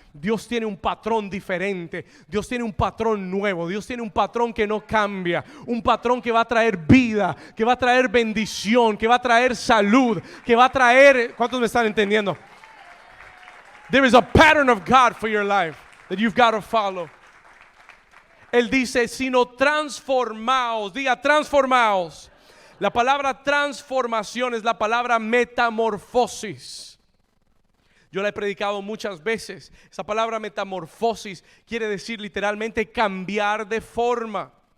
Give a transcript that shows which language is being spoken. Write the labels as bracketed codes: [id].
[es] Dios tiene un patrón diferente. Dios tiene un patrón nuevo. Dios tiene un patrón que no cambia. Un patrón que va a traer vida, que va a traer bendición, que va a traer salud, que va a traer... ¿Cuántos me están entendiendo? [en] There is a pattern of God for your life that you've got to follow. [es] Él dice, sino transformaos. Diga, transformaos. La palabra transformación es la palabra metamorfosis. Yo la he predicado muchas veces. Esa palabra metamorfosis quiere decir literalmente cambiar de forma.